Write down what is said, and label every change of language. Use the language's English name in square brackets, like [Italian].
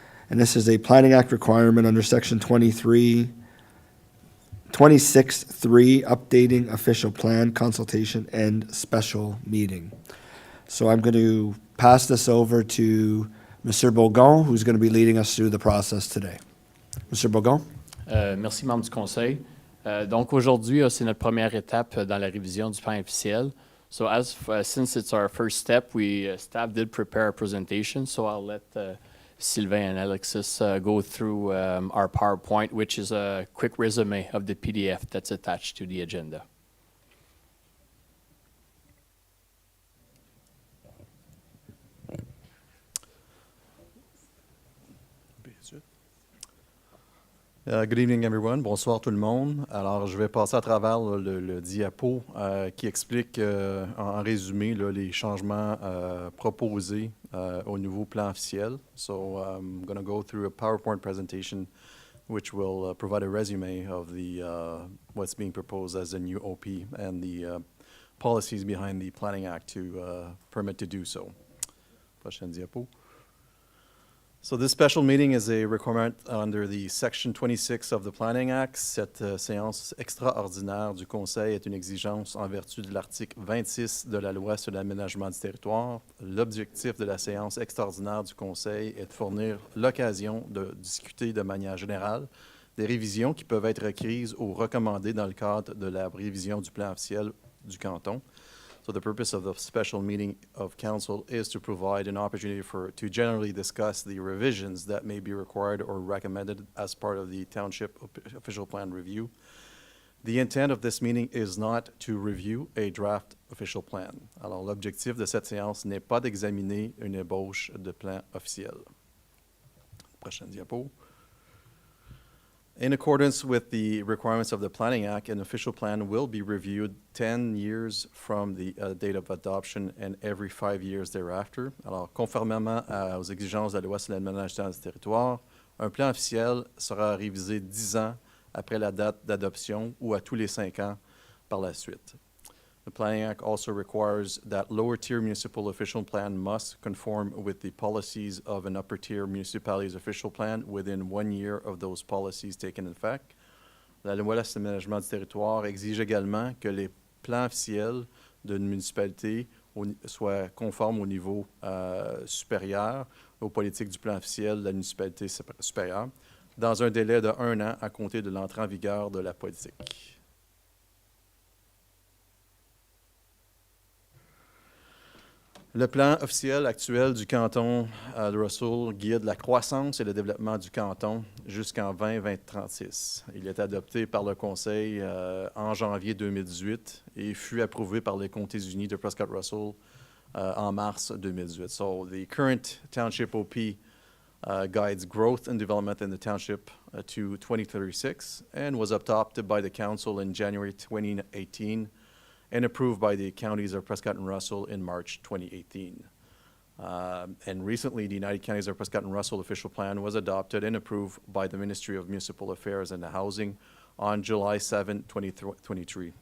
[English] And this is a Planning Act requirement under Section 26.3, updating official plan, consultation, and special meeting. So I'm going to pass this over to Mr. Bourgon, who's going to be leading us through the process today. Mr. Bourgon? Merci, membre du Conseil. Donc aujourd'hui, c'est notre première étape dans la révision du plan officiel. So since it's our first step, staff did prepare a presentation, so I'll let Sylvain and Alexis go through our PowerPoint, which is a quick resume of the PDF that's attached to the agenda. Good evening, everyone. [French] Bonsoir tout le monde. Alors, je vais passer à travers le diapo qui explique en résumé les changements proposés au nouveau plan officiel. [English] So, I'm going to go through a PowerPoint presentation which will provide a resume of what's being proposed as a new OP and the policies behind the Planning Act to permit to do so. [French] Prochaine diapo. [English] So this special meeting is a requirement under the Section 26 of the Planning Act. [French] Cette séance extraordinaire du Conseil est une exigence en vertu de l'article 26 de la Loi sur l'aménagement du territoire. L'objectif de la séance extraordinaire du Conseil est de fournir l'occasion de discuter de manière générale des révisions qui peuvent être requises ou recommandées dans le cadre de la révision du plan officiel du canton. [English] So the purpose of the special meeting of council is to provide an opportunity to generally discuss the revisions that may be required or recommended as part of the Township official plan review. The intent of this meeting is not to review a draft official plan. [French] Alors, l'objectif de cette séance n'est pas d'examiner une ébauche de plan officiel. Prochaine diapo. [English] In accordance with the requirements of the Planning Act, an official plan will be reviewed 10 years from the date of adoption and every 5 years thereafter. [French] Alors, conformément aux exigences de la Loi sur l'aménagement du territoire, un plan officiel sera révisé 10 ans après la date d'adoption ou à tous les 5 ans par la suite. [English] The Planning Act also requires that lower-tier municipal official plan must conform with the policies of an upper-tier municipality's official plan within 1 year of those policies taken in effect. [French] La Loi sur l'aménagement du territoire exige également que les plans officiels d'une municipalité soient conformes au niveau supérieur aux politiques du plan officiel de la municipalité supérieure dans un délai de 1 an à compter de l'entrée en vigueur de la politique. Le plan officiel actuel du canton de Russell guide la croissance et le développement du canton jusqu'en 2036. Il est adopté par le Conseil en janvier 2018 et fut approuvé par les comtés unis de Prescott-Russell en mars 2018. [English] So the current Township OP guides growth and development in the Township to 2036 and was adopted by the Council in January 2018 and approved by the counties of Prescott and Russell in March 2018. And recently, the United Counties of Prescott and Russell official plan was adopted and approved by the Ministry of Municipal Affairs and Housing on July 7, 2023.